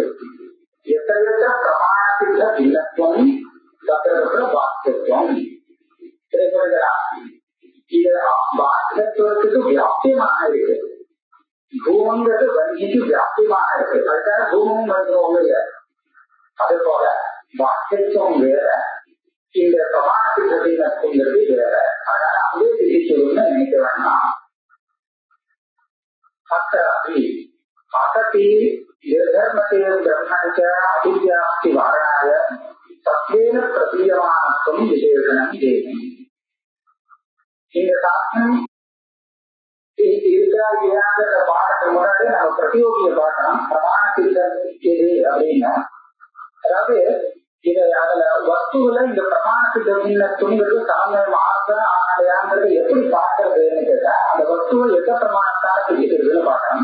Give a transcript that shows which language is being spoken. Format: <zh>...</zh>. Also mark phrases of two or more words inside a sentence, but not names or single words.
<ta>எத்தனை பிரமாண சித்த பின்னத்துவம் தத்திர பாக்கியத்துவம் இது பாக்கியத்துவத்துக்கு வியாப்தியமாக இருக்கு. பூமங்கிறது வங்கிக்கு வியாப்தியமாக இருக்கு. அதுக்காக பூமமும் வங்கியும் இல்லை. அது போல பாக்கியத்துவம் வேற, இந்த பிரமாண சித்த பின்னத்துவங்கிறது வேற. அதனால அதே சிகிச்சைன்னு நினைக்க வேண்டாம்.</ta> <sa>असति निर्धर्मते ब्रह्मच अभिव्याप्ति वारणाय सत्वेन प्रतीयमानत्वं विशेषणं देहि.</sa> <ta>இந்த சாஸ்திரம் இருக்கா இல்லையாங்கிற பாடத்துக்கு முன்னாடி நம்ம பிரதியோகிய பாடம் பிரமாண சித்தம் எது அப்படின்னா, அதாவது இதை அதுல வஸ்துவில இந்த பிரமாண சித்தம்ங்கிறது சமயம் ஆசை ஆலையாங்கிறது எப்படி பார்க்கறதுன்னு கேட்டா, அந்த வஸ்துவை எந்த பிரமாணத்தால பிடிக்கிறதுன்னு பார்க்கணும்.</ta>